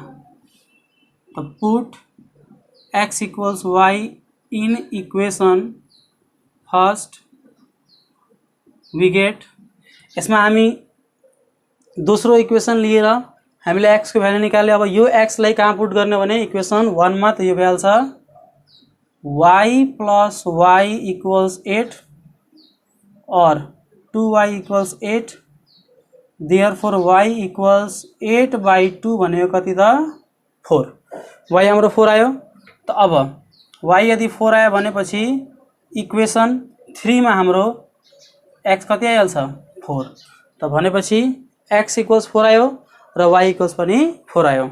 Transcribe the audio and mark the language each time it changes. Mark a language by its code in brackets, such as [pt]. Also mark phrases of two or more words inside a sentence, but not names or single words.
[en] त put x equals y in equation first we get. [ne] यसमा हामी दोस्रो इक्वेसन लिएर हामीले x को भ्यालु निकाल्यो। अब यो x लाई कहाँ पुट गर्ने भने इक्वेसन 1 मा। त यो भइहाल्छ [en] y plus y equals 8 और 2y equals 8 therefore y equals 8/2 [ne] भनेको कति त 4। y हाम्रो 4 आयो। त अब y यदि 4 आयो भनेपछि इक्वेसन 3 मा हाम्रो x कति आइहाल्छ 4। त भनेपछि [en] x equals 4 [ne] आयो र [en] y equals [ne] पनि 4 आयो।